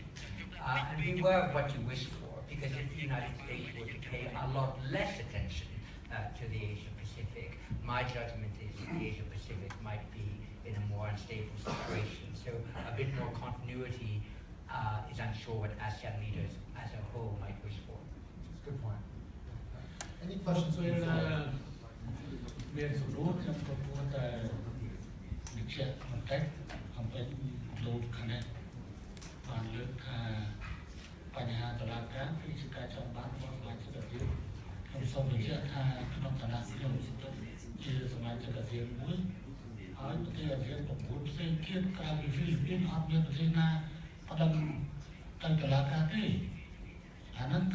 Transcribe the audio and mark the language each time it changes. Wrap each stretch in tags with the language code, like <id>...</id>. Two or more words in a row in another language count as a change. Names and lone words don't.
<en>And beware of what you wish for, because if the United States were to pay a lot less attention to the Asia-Pacific, my judgment is that the Asia-Pacific might be in a more unstable situation. So a bit more continuity is, I'm sure, what ASEAN leaders as a whole might wish for. Good point. Any questions from the floor?</en> <km>មានសំណួរខ្ញុំក៏គួរតែបញ្ជាក់បន្តិចអំពីលោកគណៈបានលើកថាបញ្ហាតុលាការគឺជាការចង់បានរបស់សមាជិកអាស៊ានខ្ញុំសូមបញ្ជាក់ថាក្នុងឋានៈខ្ញុំជាសមាជិកអាស៊ានមួយហើយប្រទេសអាស៊ាន9ផ្សេងទៀតក្រៅពីហ្វីលីពីនអត់មានប្រទេសណាផ្ដឹងទៅតុលាការទេអាហ្នឹងគឺ</km>